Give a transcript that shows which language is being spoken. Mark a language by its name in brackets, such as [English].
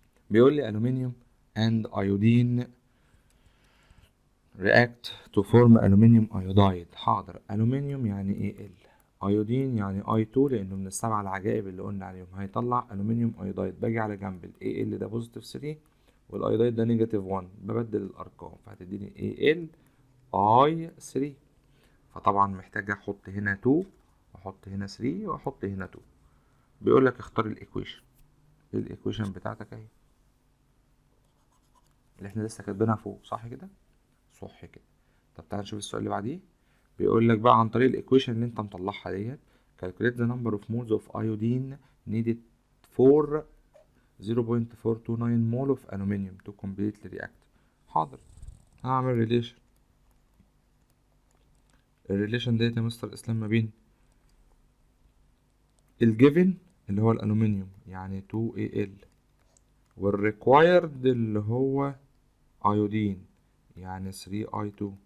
[Arabic] بيقول لي [English] aluminium and iodine react to form aluminium iodide. [Arabic] حاضر، aluminium يعني ال ايودين يعني I2 لانه من السبع العجائب اللي قلنا عليهم، هيطلع aluminium iodide. باجي على جنب ال Al ده بوزيتيف 3 والايودايد ده نيجاتيف 1، ببدل الارقام فهتديني Al I3. فطبعا محتاج احط هنا 2 واحط هنا 3 واحط هنا 2. بيقول لك اختار الايكويشن. الايكويشن بتاعتك اهي اللي احنا لسه كاتبينها فوق، صح كده؟ صح كده. طب تعالى نشوف السؤال اللي بعديه. بيقول لك بقى عن طريق الايكويشن اللي انت مطلعها ديت [English] calculate the number of moles of iodine needed for 0.429 mole of aluminum to complete the react. [Arabic] حاضر، هعمل ريليشن. الريليشن ديت يا مستر اسلام ما بين الجيفن اللي هو الالومنيوم يعني 2Al والريكوايرد اللي هو ايودين يعني 3I2.